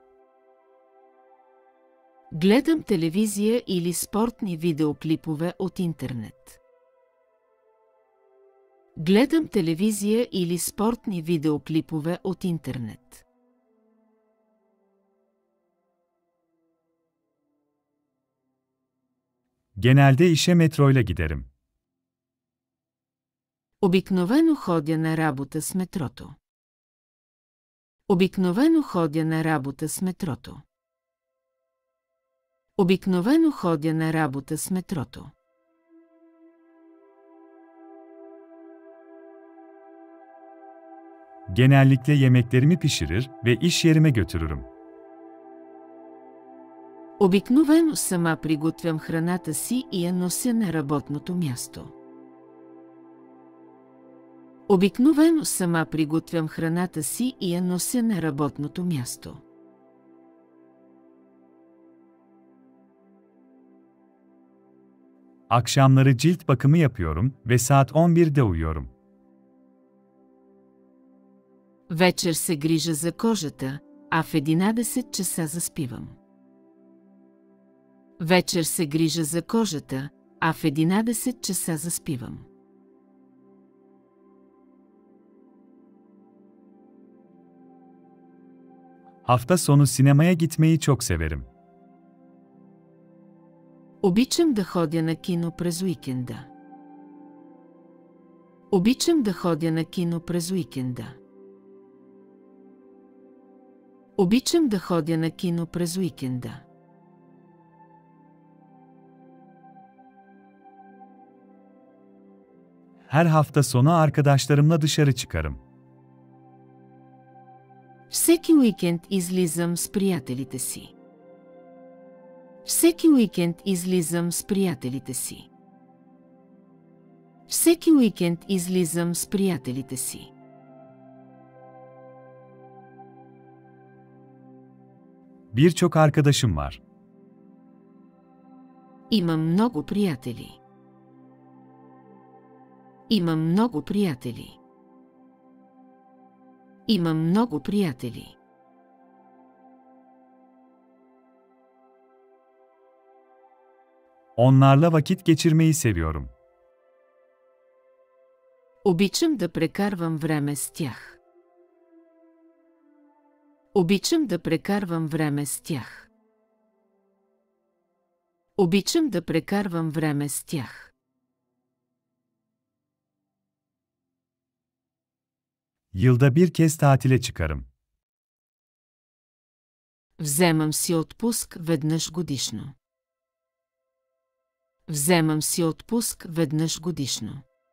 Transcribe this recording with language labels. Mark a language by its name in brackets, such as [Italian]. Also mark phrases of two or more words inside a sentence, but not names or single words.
[Bulgarian] Гледам телевизия или спортни видеоклипове от интернет. Гледам телевизия или спортни видеоклипове от интернет. [Turkish] Genelde işe metroyla giderim. [Bulgarian] Обикновено ходя на работа с метрото. Обикновено ходя на работа с метрото. Обикновено ходя на работа с метрото. [Turkish] Genellikle yemeklerimi pişirir ve iş yerime götürürüm. [Bulgarian] Обикновено сама приготвям храната си и я нося на работното място. Обикновено сама приготвям храната си и я нося на работното място. [Turkish] Akşamları cilt bakımı yapıyorum ve saat 11'de uyuyorum. [Bulgarian] Вечер се грижа за кожата, а в 11 часа заспивам. Вечер се грижа за кожата, а в 11 часа заспивам. [Turkish] Hafta sonu sinemaya gitmeyi çok severim. [Bulgarian] Обичам да ходя на кино през уикенда. Обичам да ходя на кино през уикенда. Обичам да ходя на кино през уикенда. [Turkish] Her hafta sonu arkadaşlarımla dışarı çıkarım. [Bulgarian] Всеки уикенд излизам с приятелите си. Всеки уикенд излизам с приятелите си. Всеки уикенд излизам с приятелите си. [Turkish] Birçok arkadaşım var. [Bulgarian] Имам много приятели. Имам много приятели. Имам много приятели. [Turkish] Onlarla vakit geçirmeyi seviyorum. [Bulgarian] Обичам да прекарвам време с тях. Обичам да прекарвам време с тях. Обичам да прекарвам време с тях. [Turkish] Yılda bir kez tatile çıkarım. [Bulgarian] Вземам си отпуск веднъж годишно. Вземам си отпуск веднъж годишно.